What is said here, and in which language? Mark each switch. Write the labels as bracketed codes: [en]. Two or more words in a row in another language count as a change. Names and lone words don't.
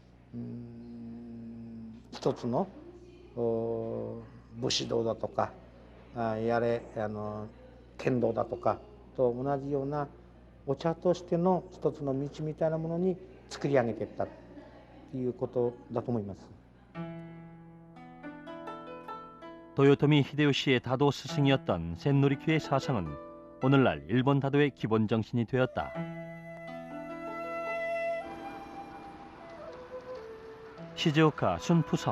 [ja] 一つの武士道だとか、剣道だとかと同じようなお茶としての一つの道みたいなものに作り上げていったということだと思います。 [ko] 도요토미 히데요시의 다도 스승이었던 센노리큐의 사상은 오늘날 일본 다도의 기본 정신이 되었다. 시즈오카 순푸성.